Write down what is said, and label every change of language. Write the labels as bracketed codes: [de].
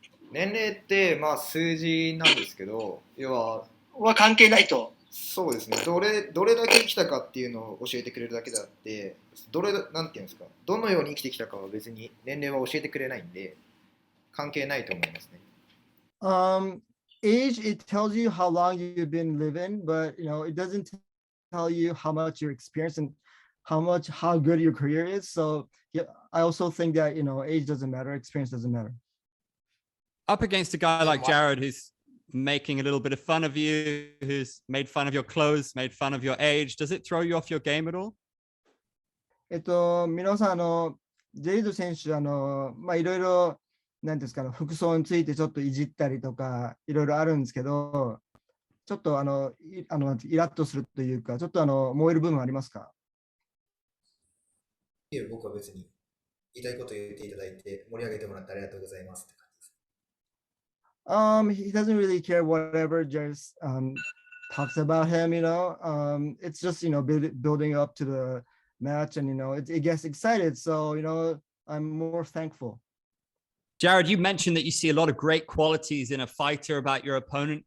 [ja] 年齢ってまあ数字なんですけど、要は関係ないと。そうですね。どれだけ生きたかっていうのを教えてくれるだけであって、なんていうんですか、どのように生きてきたかは別に年齢は教えてくれないんで、関係ないと思いますね。 [en] Age, it tells you how long you've been living, but it doesn't tell you how much your experience and how good your career is. So yeah, I also think that age doesn't matter, experience doesn't matter. Up against a guy like Jarred, who's making a little bit of fun of you, who's made fun of your clothes, made fun of your age, does it throw you off your game at all? [ja] 皆さん、ジェイド選手、いろいろ、なんですか、服装についてちょっといじったりとか、いろいろあるんですけど、ちょっとイラッとするというか、ちょっと燃える部分ありますか？いえ、僕は別に言いたいこと言っていただいて、盛り上げてもらってありがとうございますって感じです。 [en] He doesn't really care whatever just talks about him, it's just, building up to the match and, it gets excited. So, I'm more thankful. Jarred, you mentioned that you see a lot of great qualities in a fighter about your opponent.